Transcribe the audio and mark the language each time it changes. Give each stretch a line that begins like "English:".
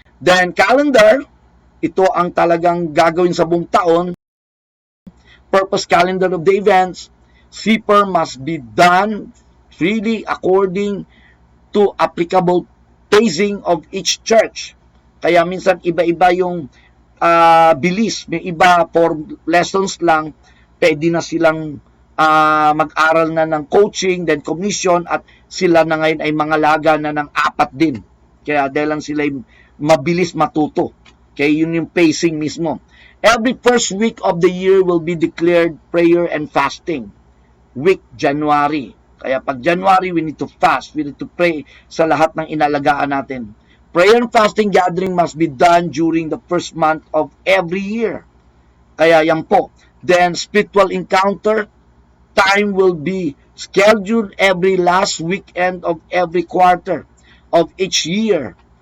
Filipino: Then calendar, ito ang talagang gagawin sa buong taon.
English: Purpose calendar of the events. C4 must be done freely according to applicable pacing of each church.
Filipino: Kaya minsan iba-iba yung bilis. May iba for lessons lang, pwede na silang mag-aral na ng coaching,
English: then commission,
Filipino: at sila na ngayon ay mga laga na ng 4 din. Kaya dahil lang sila mabilis matuto. Kaya yun yung pacing mismo.
English: Every first week of the year will be declared prayer and fasting. Week January.
Filipino: Kaya pag January,
English: we need to fast. We need to pray
Filipino: sa lahat ng inalagaan natin.
English: Prayer and fasting gathering must be done during the first month of every year.
Filipino: Kaya yan po.
English: Then spiritual encounter time will be scheduled every last weekend of every quarter of each year.